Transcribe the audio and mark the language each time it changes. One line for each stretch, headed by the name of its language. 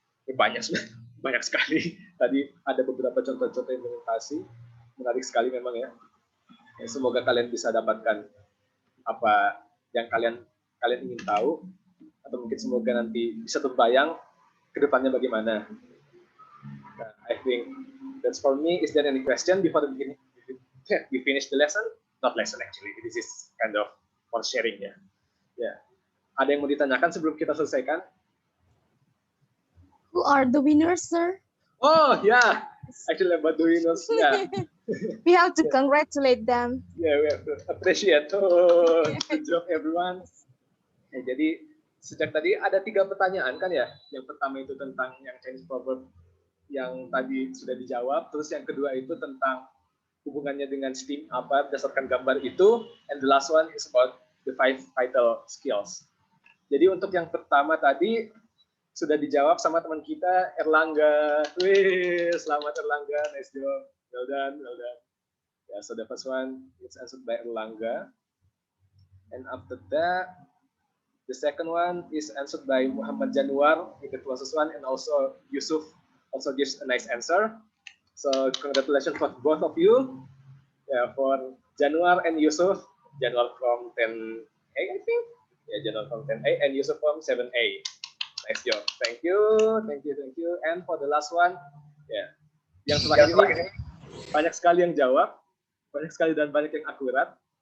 Indonesian: Ini banyak sekali. Tadi ada beberapa contoh-contoh implementasi, menarik sekali memang ya. Semoga kalian bisa dapatkan apa yang kalian ingin tahu, atau mungkin semoga nanti bisa terbayang ke depannya bagaimana.
English: Nah, I think that's for me. Is there any question before the beginning? We finish the lesson? Not lesson actually. This is kind of for sharing ya.
Indonesian: Ya. Ada yang mau ditanyakan sebelum kita selesaikan?
English: Who are the winners, sir? Oh yeah, actually about the winners. Yeah. We have to congratulate them. Yeah, we have to appreciate. Oh, good job everyone.
Indonesian: Ya, jadi sejak tadi ada 3 pertanyaan kan ya. Yang pertama itu tentang yang Chinese proverb yang tadi sudah dijawab. Terus yang kedua itu tentang hubungannya dengan STEAM apa berdasarkan gambar itu.
English: And the last one is about the 5 vital skills.
Indonesian: Jadi untuk yang pertama tadi sudah dijawab sama teman kita Erlangga. Wih, selamat
English: Erlangga, nice job. Well done, well done. Yeah, so the first one is answered by Erlangga. And after that, the second one is answered by Muhammad Januar, the closest one, and also Yusuf also gives a nice answer. So congratulations for both of you. Yeah, for Januar and Yusuf. Januar from 10A, I think. Yeah, Januar from 10A and Yusuf from 7A. Nice job. Thank you, thank you, thank you. And for the last one, yeah,
Indonesian: yang terakhir ini banyak sekali yang jawab, banyak sekali dan banyak yang akurat.